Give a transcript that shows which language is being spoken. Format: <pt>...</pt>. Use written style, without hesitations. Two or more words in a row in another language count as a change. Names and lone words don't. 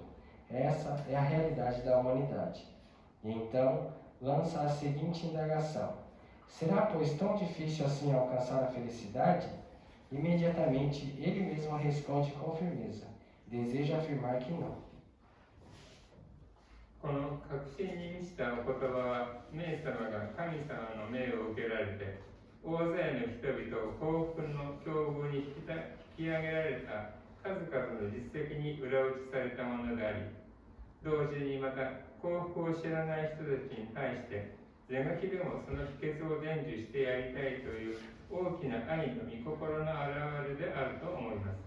<pt>Essa é a realidade da humanidade. E então, lança a seguinte indagação: será, pois, tão difícil assim alcançar a felicidade? Imediatamente, ele mesmo responde com firmeza: desejo afirmar que não.</pt> <ja>この確信に満ちたお言葉は、冥様が神様の命を受けられて、大勢の人々を幸福の境遇に引き上げられた数々の実績に裏打ちされたものであり、同時にまた幸福を知らない人たちに対して、是が非でもその秘訣を伝授してやりたいという大きな愛の御心の表れであると思います。</ja>